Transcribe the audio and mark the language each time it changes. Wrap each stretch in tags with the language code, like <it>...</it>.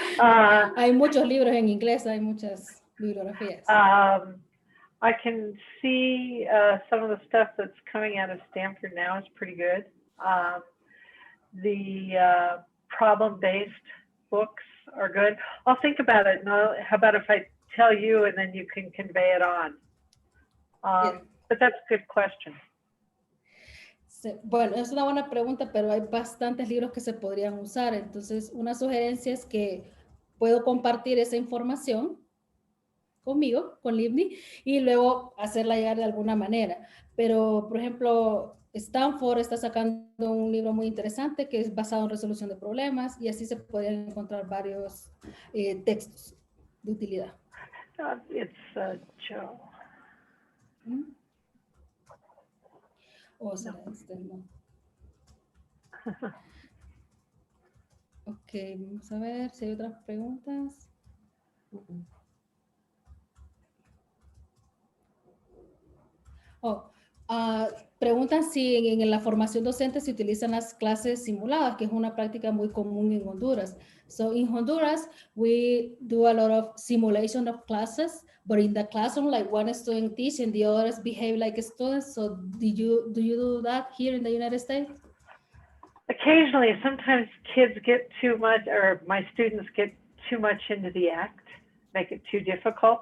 <es>Hay muchos libros en inglés, hay muchas bibliografías.</es> <en>I can see some of the stuff that's coming out of Stanford now is pretty good. The problem-based books are good. I'll think about it. No, how about if I tell you and then you can convey it on? Yeah. But that's a good question.</en> <es>Bueno, es una buena pregunta, pero hay bastantes libros que se podrían usar. Entonces, una sugerencia es que puedo compartir esa información conmigo, con Livni, y luego hacerla llegar de alguna manera. Pero, por ejemplo, Stanford está sacando un libro muy interesante que es basado en resolución de problemas y así se podrían encontrar varios textos de utilidad.</es> <en>It's Joe.</en> <es>O será este, no. Ok, vamos a ver si hay otras preguntas. Preguntan si en la formación docente se utilizan las clases simuladas, que es una práctica muy común en Honduras.</es> <en>So in Honduras, we do a lot of simulation of classes, but in the classroom, like one student teach and the others behave like students. So do you do that here in the United States? Occasionally, sometimes kids get too much, or my students get too much into the act, make it too difficult.</en>